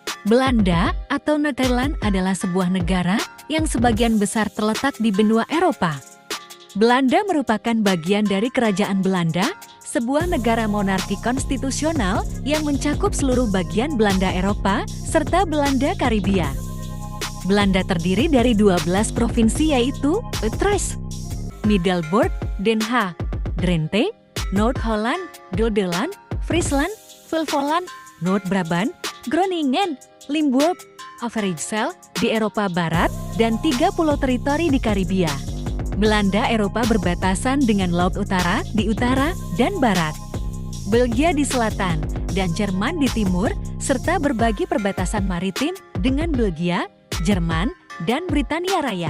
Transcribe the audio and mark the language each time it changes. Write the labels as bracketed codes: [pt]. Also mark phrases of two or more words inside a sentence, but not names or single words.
[id] Belanda atau Nederland adalah sebuah negara yang sebagian besar terletak di benua Eropa. Belanda merupakan bagian dari Kerajaan Belanda, sebuah negara monarki konstitusional yang mencakup seluruh bagian Belanda Eropa serta Belanda Karibia. Belanda terdiri dari 12 provinsi yaitu Utrecht, Middelburg, Den Haag, Drenthe, Noord-Holland, Gelderland, Friesland, Flevoland, Noord-Brabant, Groningen, Limburg, Overijssel di Eropa Barat, dan 30 teritori di Karibia. Belanda Eropa berbatasan dengan Laut Utara di utara dan barat, Belgia di selatan, dan Jerman di timur, serta berbagi perbatasan maritim dengan Belgia, Jerman, dan Britania Raya.